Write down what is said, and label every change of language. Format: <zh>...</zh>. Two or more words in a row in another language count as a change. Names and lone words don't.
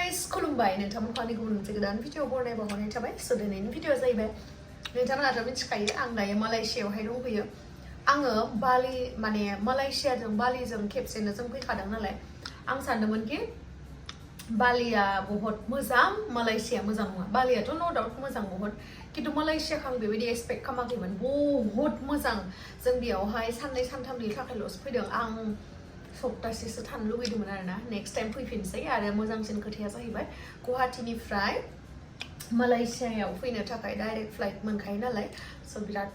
<brx>खुलुमबाय नोंथांमोनखौ आंनि गुबुन मोनसे गोदान भिडिअ बरायनाय बावहरनाय थाबाय स' दिनैनि भिडिअआ जाहैबाय नोंथांमोनाथ' मिथिखायो आं दायो मालयेशियायावहाय दंफैयो आङो बालि माने मालयेशियाजों बालिजों खेबसेनो जों फैखादों नालाय आं सानदोंमोन कि बालिया बहुत मोजां मालयेशिया मोजां नङा बालियाथ'</brx> <en>no doubt</en> <brx>मोजां</brx> <hi>बहुत किन्तु</hi> <brx>मालयेशियाखौ आं बेबायदि एक्सपेक्ट खालामाखैमोन बहुत मोजां जों बेयावहाय साननै सानथामनि थाखायल'सो फैदों आं सप्तासेसो थानो लुगैदोंमोन आरोना</brx> <en>next time</en> <brx>फैफिनसै आरो मोजांसिन खोथाया जाहैबाय गुवाहाटीनिफ्राय मालयेशियायाव फैनो थाखाय</brx> <en>direct flight</en> <brx>मोनखायो नालाय स' बिराद</brx>